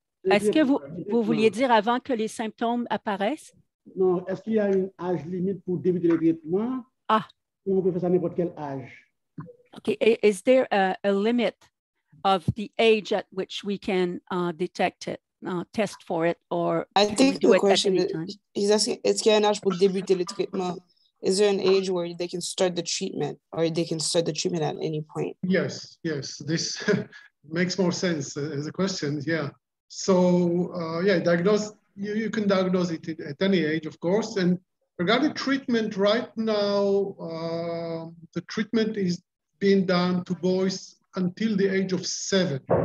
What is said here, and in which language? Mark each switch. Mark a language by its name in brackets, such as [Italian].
[French] Est-ce que vous vouliez dire avant que les symptômes apparaissent? Non, est-ce qu'il y a un âge limite pour débuter le traitement? Ou on peut faire ça à n'importe quel âge? [English] Okay, is there a limit of the age at which we can detect it, test for it, or I think the question is asking, [French] est-ce qu'il y a un âge pour débuter le traitement? [English] Is there an age where they can start the treatment, or they can start the treatment at any point? Yes, this makes more sense as a question. Yeah. So yeah, you can diagnose it at any age, of course. And regarding treatment, right now, the treatment is being done to boys until the age of 7.